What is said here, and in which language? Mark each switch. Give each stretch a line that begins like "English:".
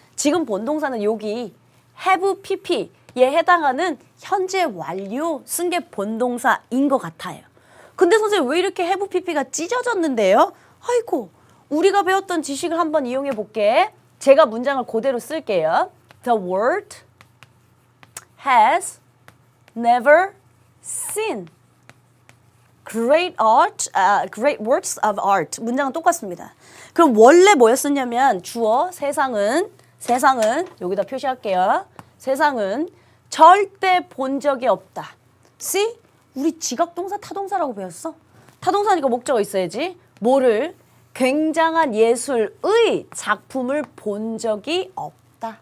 Korean: 지금 본동사는 여기 have pp에 해당하는 현재 완료 쓴 게 본동사인 것 같아요. 근데 선생님 왜 이렇게 have pp가 찢어졌는데요? 아이고 우리가 배웠던 지식을 한번 이용해 볼게. 제가 문장을 그대로 쓸게요.
English: The world has never seen great works of art.
Korean: 문장은 똑같습니다. 그럼 원래 뭐였었냐면 주어 세상은 여기다 표시할게요. 세상은 절대 본 적이 없다.
English: See?
Korean: 우리 지각동사 타동사라고 배웠어. 타동사니까 목적어 있어야지. 뭐를 굉장한 예술의 작품을 본 적이 없다.